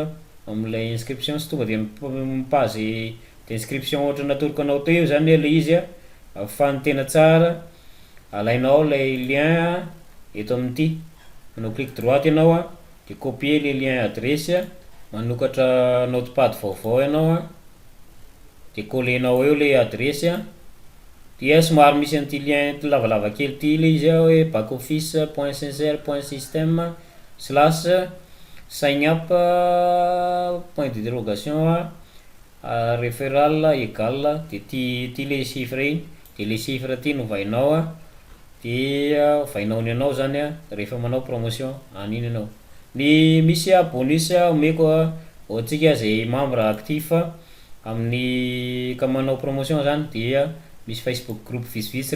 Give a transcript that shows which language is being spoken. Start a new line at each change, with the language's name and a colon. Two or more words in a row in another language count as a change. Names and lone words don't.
Malagasy: am'ilay inscription sy tonga de mipazy de inscription ohatra natoroko anao teo zany le izy fa ny tena tsara alainao lay lien eto amin'ity manao
French: clic droite
Malagasy: ianao de
French: copier le lien adresse
Malagasy: manokatra notepad vaovao ianao de collenao eo le adresse dia somary misy an'ity lien lavalava kely ty le izy hoe backoffice.sincere.systems/
English: sign up
French: point d'interrogation
Malagasy: referral égal de ty le chiffre iny de le chiffre ty no vainao dia vainao ny anao zany rehefa manao promotion aniny anao ny misy bonus omeko ohatsika zay
French: membre actif
Malagasy: amin'ny ka manao promotion zany dia misy Facebook groupe vitsivitsy